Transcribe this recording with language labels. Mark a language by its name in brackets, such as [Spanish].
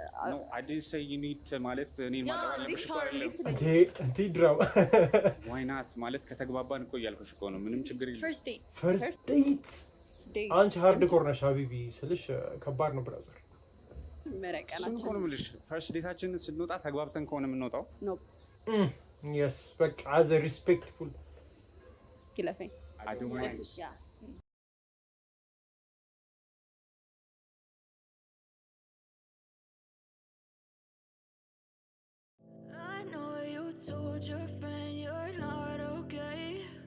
[English] no I didn't say you need to [Amharic] ማለት እኔን ማጥባለሽ እኮ አይደለም እንዴ ድራማ [English] why not [Amharic] ማለት ከተግባባን እኮ እያልኩሽ እኮ ነው። ምንም ችግር የለም። first date አንቺ ሃርድ ኮር ነሽ ሀቢቢ ስልሽ ከባድ ነው ብራዘር። እሱን እኮ ነው የምልሽ። ፈርስት ዴታችን ስንወጣ ተግባብተን ከሆነ የምንወጣው [English] yes በቃ as a respectful [Amharic] ሲለፈኝ [English] I don't mind. I know you told your friend you're not okay.